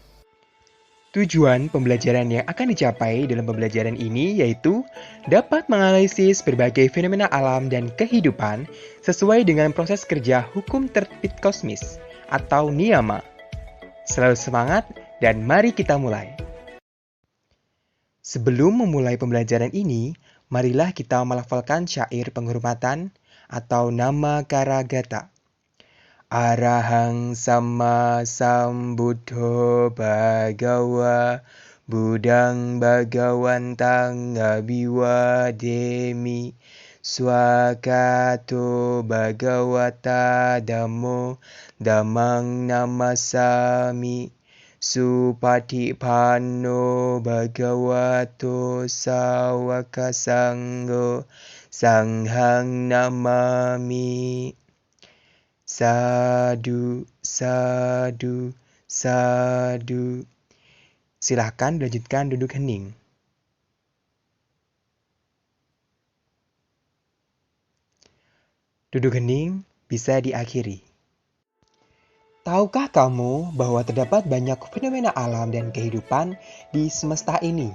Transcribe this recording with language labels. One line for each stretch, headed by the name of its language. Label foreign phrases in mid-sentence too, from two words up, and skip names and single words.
Indonesian: Tujuan pembelajaran yang akan dicapai dalam pembelajaran ini yaitu dapat menganalisis berbagai fenomena alam dan kehidupan sesuai dengan proses kerja hukum tertib kosmis atau niyama. Selalu semangat dan mari kita mulai. Sebelum memulai pembelajaran ini, marilah kita melafalkan syair penghormatan atau nama Karagata.
Pali: Arahang sama sambuddho bhagawa Buddhang bhagawantang abiwademi Swakato bhagawata dhammo dhammang namasami Supatipanno bhagavato sawaka sangho sanghang namami. Sadu, sadu, sadu.
Indonesian: Silahkan dilanjutkan duduk hening. Duduk hening bisa diakhiri. Tahukah kamu bahwa terdapat banyak fenomena alam dan kehidupan di semesta ini?